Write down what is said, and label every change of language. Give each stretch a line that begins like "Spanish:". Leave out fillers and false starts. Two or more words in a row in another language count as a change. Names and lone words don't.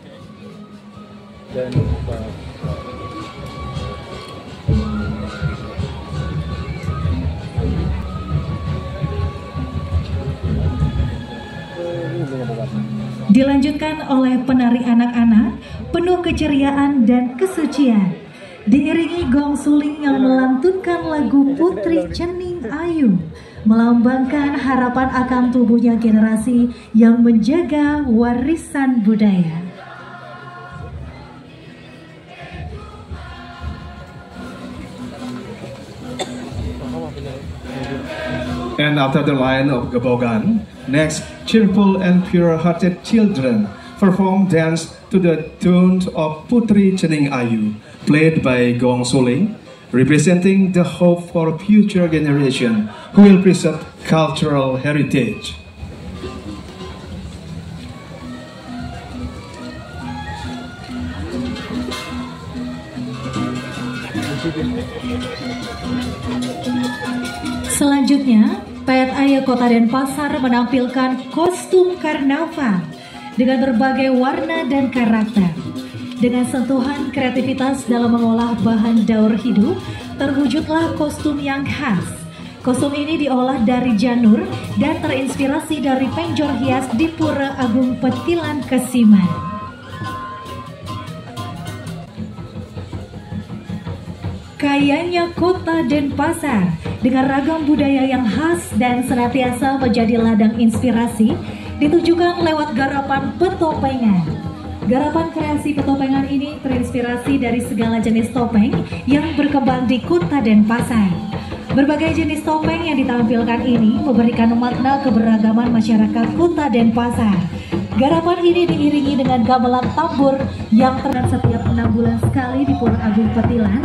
Indonesian: Dilanjutkan oleh penari anak-anak penuh keceriaan dan kesucian, diiringi gong suling yang melantunkan lagu Putri Cening Ayu, melambangkan harapan akan tumbuhnya generasi yang menjaga warisan budaya.
English: And after the line of Gebogan, next cheerful and pure-hearted children perform dance to the tune of Putri Cening Ayu, played by Gong Suling, representing the hope for future generation who will preserve cultural heritage.
Indonesian: Selanjutnya, Payat Ayah Kota Denpasar menampilkan kostum karnaval dengan berbagai warna dan karakter. Dengan sentuhan kreativitas dalam mengolah bahan daur hidup, terwujudlah kostum yang khas. Kostum ini diolah dari janur dan terinspirasi dari penjor hias di Pura Agung Petilan, Kesiman. Kayanya Kota Denpasar dengan ragam budaya yang khas dan senantiasa menjadi ladang inspirasi ditujukan lewat garapan petopengan. Garapan kreasi petopengan ini terinspirasi dari segala jenis topeng yang berkembang di Kota Denpasar. Berbagai jenis topeng yang ditampilkan ini memberikan makna keberagaman masyarakat Kota Denpasar. Garapan ini diiringi dengan gamelan tambur yang terjadi setiap 6 bulan sekali di Pura Agung Petilan.